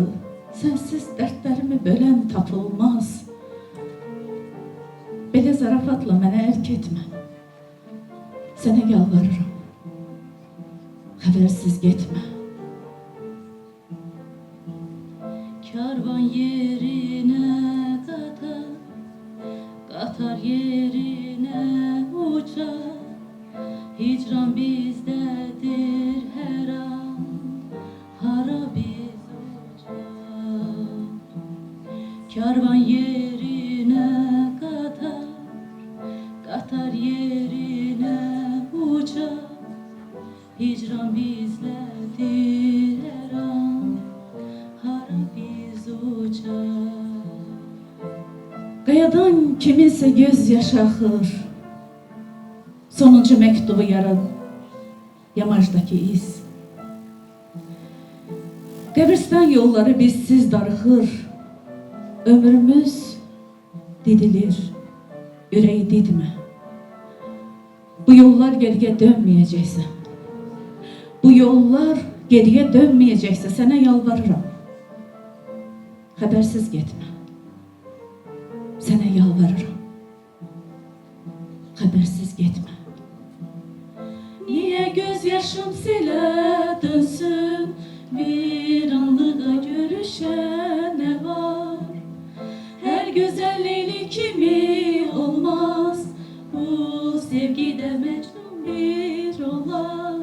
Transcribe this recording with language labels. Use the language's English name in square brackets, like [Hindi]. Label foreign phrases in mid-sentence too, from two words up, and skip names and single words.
[Azerbaijani] Sənsiz dərdlərimi bölən tapılmaz. Belə zarafatla mənə ərk etmə. Sənə yalvarıram, xəbərsiz getmə. [Turkish] Karvan yerine katar, katar yerine uçar. Hicran bizdedir her an, hara biz uçar. Karvan yerine katar, katar yerine uçar. Hicran bizdedir her an, hara biz uçar. [Azerbaijani] Qayadan kiminsə göz yaşı axır. Sonuncu məktubu yamaçdakı iz. Qəbristan yolları bizsiz darıxır. Ömrümüz didilir, ürəyi didmə. Bu yollar geriyə dönməyəcəksə, sənə yalvarıram. Xəbərsiz getmə. Sənə yalvarıram. Xəbərsiz getmə. [Turkish] Niye gözyaşım silə dönsün, bir anlığa görüşen ne var? Her güzel Leyli kimi olmaz, bu sevgide mecnun bir olar.